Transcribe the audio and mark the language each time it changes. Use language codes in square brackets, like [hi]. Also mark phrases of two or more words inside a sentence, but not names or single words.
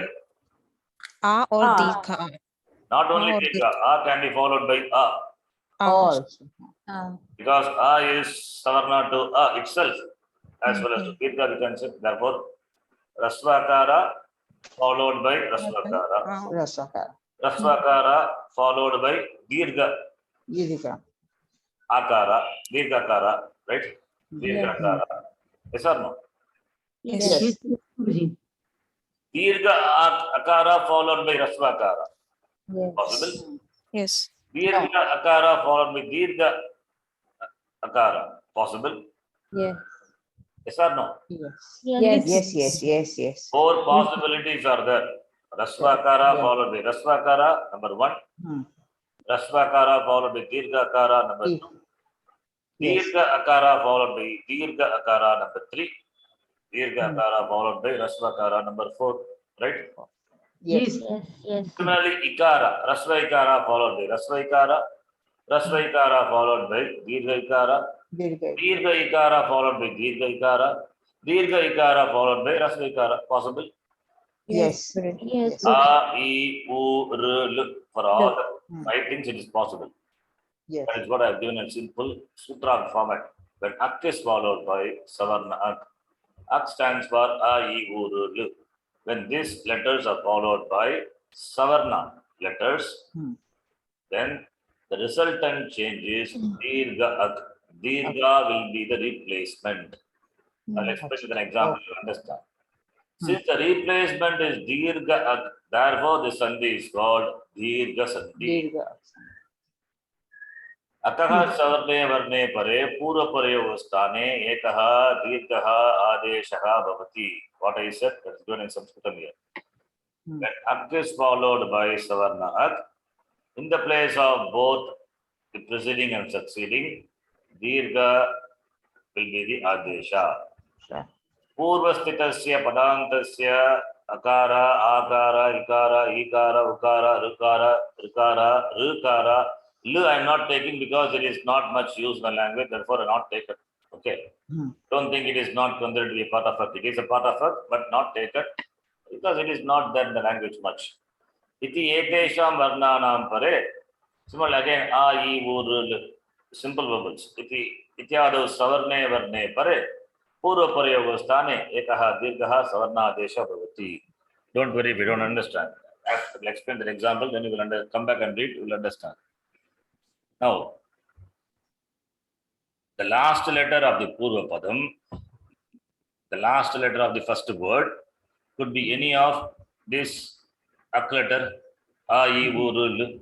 [en] A or A. Dirgha A. not only or Dirgha, A can be followed by A. Also. Because A is Savarna to A itself, as well as to Dirgha, we can say. Therefore, Rasvakara followed by Rasvakara. Rasakara. Rasvakara followed by Dirgha Dirgha. Akara, Dirgha Akara, right? Dirgha Akara. Yes or no? Yes. Yes. Guruji. Dirgha Akara followed by Rasvakara. Yes. Possible? Yes. Dirgha Akara followed by Dirgha Akara. Possible? Yes. Yes or no? Yes. Yes. 4 possibilities are there. Rasvakara followed by Rasvakara, number 1. Rasvakara followed by Dirgha Akara, number 2. Dirgha Akara followed by Dirgha Akara, number 3. Dirgha Akara followed by Rasvakara, number 4. Right? Yes. Yes. Yes. Similarly, ikara, rasva ikara followed by rasva ikara, rasva ikara followed by dirgha ikara, Dirgha. dirgha ikara followed by dirgha ikara, dirgha ikara followed by rasva ikara. Possible? Yes. Yes. A, I, U, R, L. For all Hmm. the 5 things, it is possible. Yes. That is what I have given in simple sutra format. When ak is followed by savarna ak, ak stands for A, I, U, R, L. When these letters are followed by savarna letters, then the resultant change is dirgha ak. Dirgha will be the replacement. I'll explain with an example to understand. Since the replacement is dirgha ak, therefore the sandhi is called dirgha sandhi. Dirgha. [sa] अतः सवर्णे वर्णे परे पूर्वपरयोः स्थाने एकः दीर्घः आदेशः भवति. [en] What I said, that's given in Saṃskṛtam here. When ak is followed by savarna ak, in the place of both the preceding and succeeding, dirgha will be the adesha. [sa] पूर्वस्थितस्य पदान्तस्य अकार, अकार, इकार, इकार, उकार, ऋकार, ऋकार, ऋकार. [en] L I am not taking because it is not much used in the language, therefore I not take it. Okay. Don't think it is not considered to be a part of it. It is a part of it, but not taken because it is not there in the language much. [sa] इति एतेषां वर्णानां परे. [en] Similarly again, a, I, u, r, l. Simple vowels. [sa] इति इत्यादु सवर्णे वर्णे परे. पूर्व परयोग स्थाने एकः दीर्घः सवर्ण आदेश भवति. [en] Don't worry if you don't understand. I will explain the example, then you will come back and read, you will understand. Now, the last letter of the Purva Padam, the last letter of the first word could be any of this ak letter, a, I, u, r, l.